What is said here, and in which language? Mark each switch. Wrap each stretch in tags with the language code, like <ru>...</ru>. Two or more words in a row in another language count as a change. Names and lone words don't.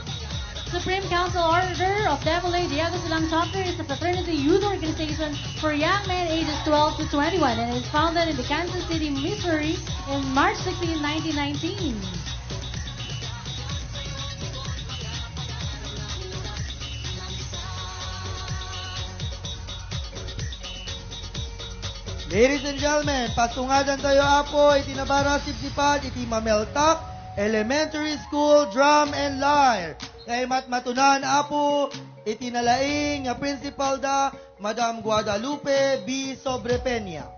<en>Supreme Council Order of Demole Diego Silang Chapter is a fraternity youth organization for young men ages 12 to 21 and is founded in the Kansas City, Missouri in March 16, 1919. Ladies and gentlemen,</en> <ilo>patungadan tayo apo, itinabara sipsipat, iti Mameltak Elementary School Drum and Lyre. Kay matunan apo, itinalaing nga principal da, Madam Guadalupe B. Sobrepeña.</ilo>